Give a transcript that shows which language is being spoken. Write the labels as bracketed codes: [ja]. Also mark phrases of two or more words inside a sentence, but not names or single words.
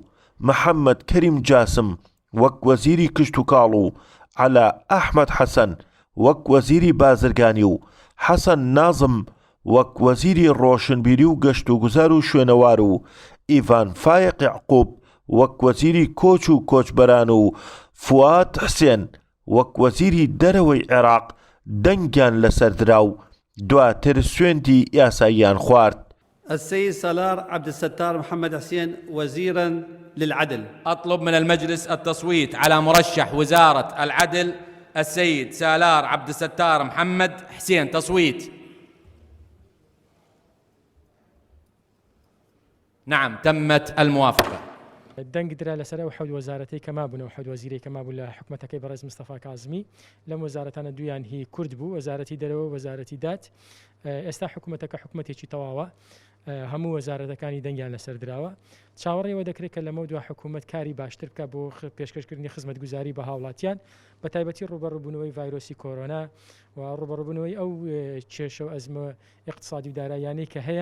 [ckb] محەممەد کەریم جاسم وەک وەزیری کشت و کاڵ و عەلا ئەحمەد حەسەن وەک وەزیری بازرگانی و حەسەن نازم وەک وەزیری ڕۆشنبیری و گەشت و گوزار و شوێنەوار و ئیڤان فایق یعقوب وەک وەزیری کۆچ و کۆچبەران و فواد حسێن وەک وەزیری دەرەوەی عێراق دەنگیان لەسەردرا و دواتر سوێندی یاساییان خوارد. [ar] السيد سالار عبد الستار محمد حسين وزيرا للعدل. أطلب من المجلس التصويت على مرشح وزارة العدل السيد سالار عبد الستار محمد حسين. تصويت. نعم تمت الموافقة. [ckb] دەنگ درا لەسەر ئەو حەوت وەزارەتەی کە مابوون و حەوت وەزیرەی کە مابوو لە حکوومەتەکەی بەڕێز مستەفا کازمی. لەم وەزارەتانە دویان هی کورد بوو، وەزارەتی دەرەوە وەزارەتی دات. ئێستا حکوومەتەکە حکوومەتێکی تەواوە، هەموو وەزارەتەکانی دەنگیان لەسەر دراوە. چاوەڕێەوە دەکرێت کە لەمە دو حکوومەت کاری باشتر بکە بۆ پێشکەشکردنی خزمەتگوزاری بە هاوڵاتیان، بە تایبەتی ڕوبەڕووبوونەوەی ڤایرۆسی کۆرۆنا و ڕوبەڕووبوونەوەی ئەو کێشە و ئەزمە اقتصادی و داراییانەی کە هەیە.